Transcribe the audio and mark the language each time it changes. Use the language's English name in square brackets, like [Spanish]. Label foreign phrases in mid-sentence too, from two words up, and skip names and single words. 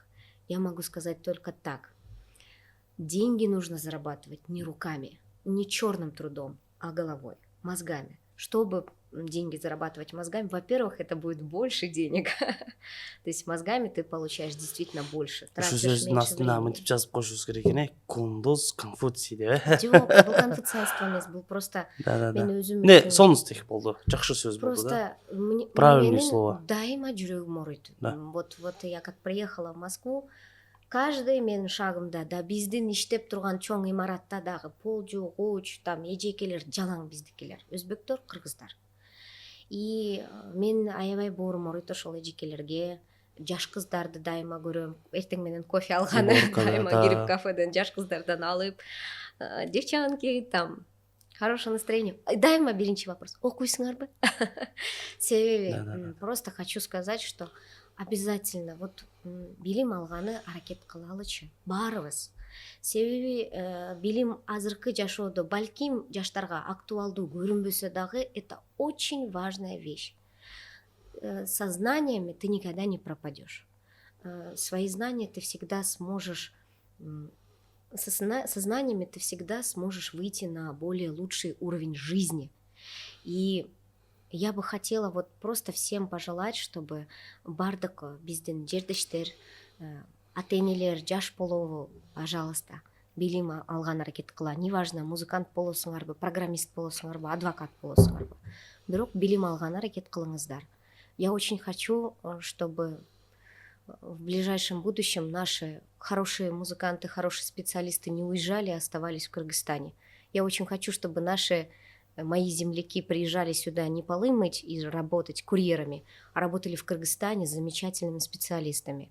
[Russian] Я могу сказать только так. Деньги нужно зарабатывать не руками, не черным трудом, а головой, мозгами. Чтобы деньги зарабатывать мозгами, во-первых, это будет больше денег. То есть мозгами ты получаешь действительно больше. Тратишь меньше времени. [Kyrgyz] жазып коюшубуз керек экен, Кундуз Конфуций деп. Жок, бул конфуцианство эмес, бул просто мен өзүм. Не, сонустик болду. Жакшы сөз болду да. [Russian] Просто правильное слово. [Kyrgyz] Дайыма жүрөгүм ооруйт. [Russian] Вот я как приехала в Москву, каждый [Kyrgyz] менин шагымда да биздин иштеп турган чоң имаратта дагы пол жуугуч, там эжекелер жалаң биздикилер, өзбектөр, кыргыздар. И мен аябай боорум ооруйт ошол эжекелерге. Жаш кыздарды дайыма көрөм. Эртең менен кофе алганы дайыма кирип кафеден жаш кыздардан алып, [Russian] девчонки, там Хорошее настроение. [Kyrgyz] Дайыма биринчи вопрос. Окуйсуңарбы? Себеби [Russian] Да. просто хочу сказать, что обязательно вот [Kyrgyz] билим алганы аракет кылалычы. Баарыбыз. Себеби билим азыркы жашоодо балким жаштарга актуалдуу көрүнбөсө дагы [Russian] это очень важная вещь. Со знаниями ты никогда не пропадешь. Свои знания ты всегда сможешь со знаниями ты всегда сможешь выйти на более лучший уровень жизни. И я бы хотела вот просто всем пожелать, чтобы [Kyrgyz] бардык биздин жердештер, ата энелер, жаш болобу, пожалуйста, билим алган аракет кыла. Неважно, музыкант болосуңарбы, программист болосуңарбы, адвокат болосуңарбы. Бирок билим алган аракет кылыңыздар. [Russian] Я очень хочу, чтобы в ближайшем будущем наши хорошие музыканты, хорошие специалисты не уезжали, а оставались в Кыргызстане. Я очень хочу, чтобы мои земляки приезжали сюда не полы мыть и работать курьерами, а работали в Кыргызстане с замечательными специалистами.